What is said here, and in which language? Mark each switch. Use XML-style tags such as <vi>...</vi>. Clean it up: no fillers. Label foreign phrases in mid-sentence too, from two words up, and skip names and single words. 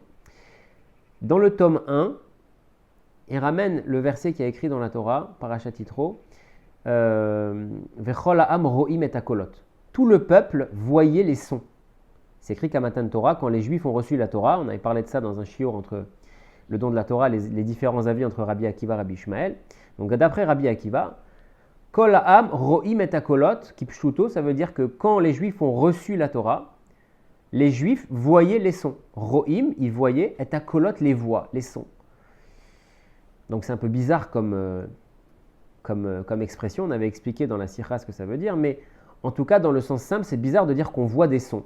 <fr>Dans le tome 1, il ramène le verset qui est écrit dans la Torah, Parashat Yitro,</fr> <he>וכל העם רואים את הקולות.</he> <fr>Tout le peuple voyait les sons. C'est écrit qu'à</fr> <he>מתן תורה,</he> <fr>quand les Juifs ont reçu la Torah, on avait parlé de ça dans un shiur entre le don de la Torah, les différents avis entre Rabbi Akiva et Rabbi Ishmael. Donc d'après Rabbi Akiva,</fr> <he>כל העם רואים את הקולות, כפשוטו,</he> <fr>ça veut dire que quand les Juifs ont reçu la Torah, les Juifs voyaient les sons. Ro'im, ils voyaient,</fr> <he>את הקולות,</he> <fr>les voix, les sons. Donc c'est un peu bizarre comme expression, on avait expliqué dans la Sikha ce que ça veut dire, mais en tout cas dans le sens simple, c'est bizarre de dire qu'on voit des sons.</fr>